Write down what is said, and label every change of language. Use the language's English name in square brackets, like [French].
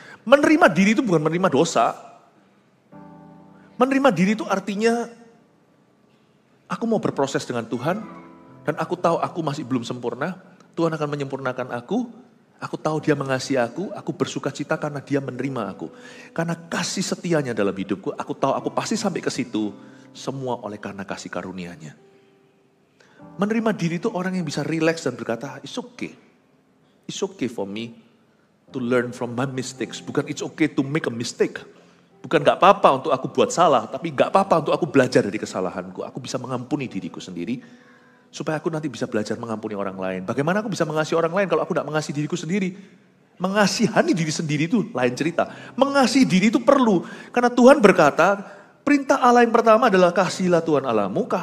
[Indonesian] Menerima diri itu bukan menerima dosa. Menerima diri itu artinya aku mau berproses dengan Tuhan dan aku tahu aku masih belum sempurna, Tuhan akan menyempurnakan aku tahu Dia mengasihi aku bersuka cita karena Dia menerima aku. Karena kasih setianya dalam hidupku, aku tahu aku pasti sampai ke situ. Semua oleh karena kasih karunia-Nya. Menerima diri itu orang yang bisa relax dan berkata, [English] it's okay. It's okay for me to learn from my mistakes. Bukan it's okay to make a mistake. [Indonesian] Bukan gak apa-apa untuk aku buat salah, tapi gak apa-apa untuk aku belajar dari kesalahanku. Aku bisa mengampuni diriku sendiri, supaya aku nanti bisa belajar mengampuni orang lain. Bagaimana aku bisa mengasihi orang lain kalau aku gak mengasihi diriku sendiri? Mengasihani diri sendiri itu lain cerita. Mengasihi diri itu perlu. Karena Tuhan berkata, perintah Allah yang pertama adalah kasihilah Tuhan Allahmu.